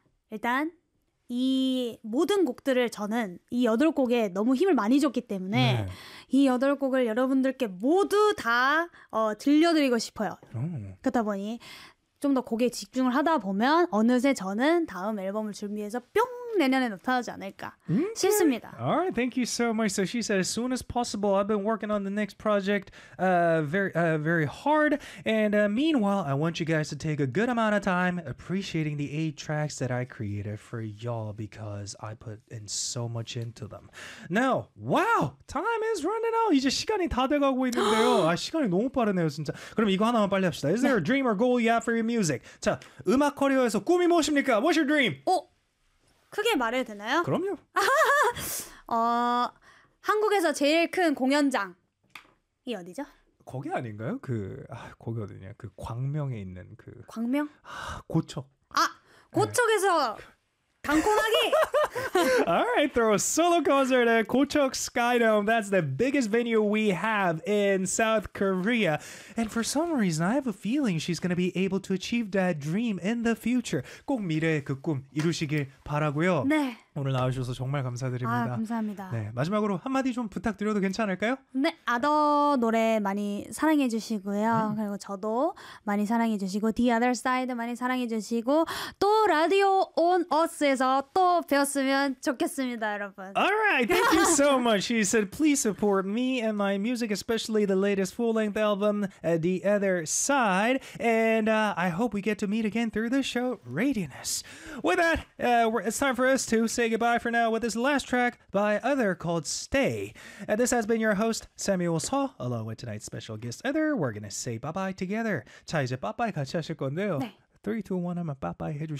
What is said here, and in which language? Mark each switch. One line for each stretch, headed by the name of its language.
Korean: 일단 이 모든 곡들을 저는 이 여덟 곡에 너무 힘을 많이 줬기 때문에 네. 이 여덟 곡을 여러분들께 모두 다 들려드리고 싶어요. 그렇다 보니 좀더 곡에 집중을 하다 보면 어느새 저는 다음 앨범을 준비해서 뿅! 내년에 나타나지 않을까 싶습니다.
English: All right, thank you so much. So she said, as soon as possible, I've been working on the next project very hard. And meanwhile, I want you guys to take a good amount of time appreciating the 8 tracks that I created for y'all because I put in so much into them. Now, wow, time is running out.
Korean: 이제 시간이 다 돼가고 있는데요. 아, 시간이 너무 빠르네요, 진짜. 그럼 이거 하나만 빨리 합시다.
English: Is there a dream or goal you have for your music?
Korean: 자, 음악 커리어에서 꿈이 무엇입니까?
English: What's your dream?
Korean: 크게 말해도 되나요? 그럼요. 한국에서 제일 큰 공연장이 어디죠? 거기 아닌가요? 거기 어디냐? 그 광명에 있는 그 광명? 고척. 네. "고척에서 단콤하기!"
English: Alright, throw a solo concert at Gocheok Skydome. That's the biggest venue we have in South Korea. And for some reason, I have a feeling she's gonna be able to achieve that dream in the future.
Korean: 꼭 미래에 그꿈 이루시길 바라고요. 네. 오늘 나와주셔서 정말 감사드립니다. 감사합니다. 네, 마지막으로 한마디 좀 부탁드려도 괜찮을까요? 네, 아더 노래 많이 사랑해 주시고요. 그리고 저도 많이 사랑해 주시고, The Other Side 많이 사랑해 주시고, 또 라디오 온 어스에서 또 뵀으면 좋겠습니다, 여러분.
English: Alright, thank you so much. She said, please support me and my music, especially the latest full-length album, The Other Side. And I hope we get to meet again through the show, Radiance. With that, it's time for us to say goodbye for now with this last track by Other called Stay. And this has been your host, Samuel Seo, along with tonight's special guest, Other. We're gonna say bye-bye together.
Korean: 자, 이제 빠빠이 같이 하실 건데요. 3, 2, 1 하면 빠빠이 해주시면